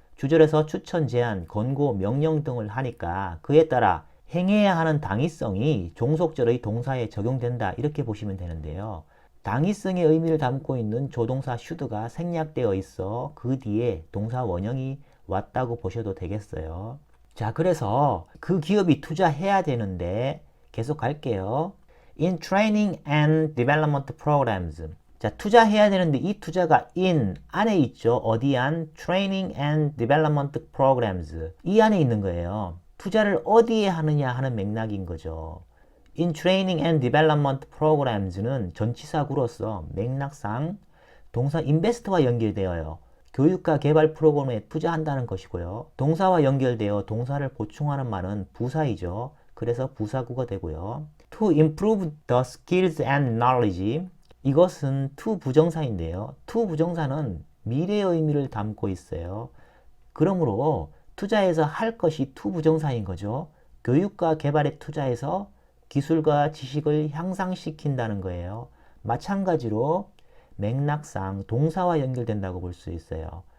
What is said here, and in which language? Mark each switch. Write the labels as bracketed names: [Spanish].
[Korean] 주절에서 추천, 제안, 권고, 명령 등을 하니까 그에 따라 행해야 하는 당위성이 종속절의 동사에 적용된다 이렇게 보시면 되는데요. 당위성의 의미를 담고 있는 조동사 should가 생략되어 있어 그 뒤에 동사 원형이 왔다고 보셔도 되겠어요. 자, 그래서 그 기업이 투자해야 되는데 계속 갈게요. [English] In training and development programs. [Korean] 자, 투자해야 되는데 이 투자가 in 안에 있죠. 어디 안? [English] training and development programs. [Korean] 이 안에 있는 거예요. 투자를 어디에 하느냐 하는 맥락인 거죠. [English] In training and development programs [Korean] 는 전치사구로서 맥락상 동사 invest와 연결되어요. 교육과 개발 프로그램에 투자한다는 것이고요. 동사와 연결되어 동사를 보충하는 말은 부사이죠. 그래서 부사구가 되고요. [English] To improve the skills and knowledge. [Korean] 이것은 to 부정사인데요. to 부정사는 미래의 의미를 담고 있어요. 그러므로 투자해서 할 것이 to 부정사인 거죠. 교육과 개발에 투자해서 기술과 지식을 향상시킨다는 거예요. 마찬가지로 맥락상 동사와 연결된다고 볼 수 있어요.